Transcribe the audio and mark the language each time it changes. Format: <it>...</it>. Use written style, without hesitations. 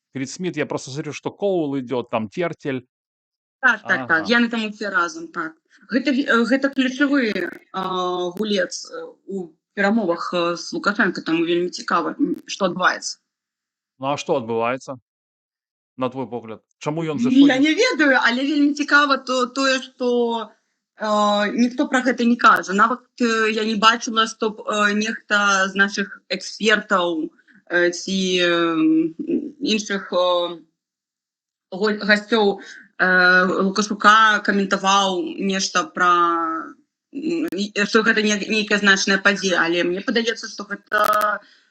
<ru>Крис Смит, я просто смотрю, что Коул идет, там Тертель.</ru> <be>Так, Ага. яны там усе разам, так. Гэта ключавы гулец у перамовах з Лукашенко, там вельмі цікава, што адбываецца.</be> <ru>Ну, а что отбывается, на твой погляд?</ru> <be>Чаму ён Я заходзіць? не ведаю, але вельмі цікава тое, што ніхто пра гэта не кажа. Нават я не бачыла, што нехта з нашых экспертаў ці іншых гасцёў Лукашука каментаваў нешта пра, што гэта нейкая значная падзея, але мне падаецца, што гэта</be>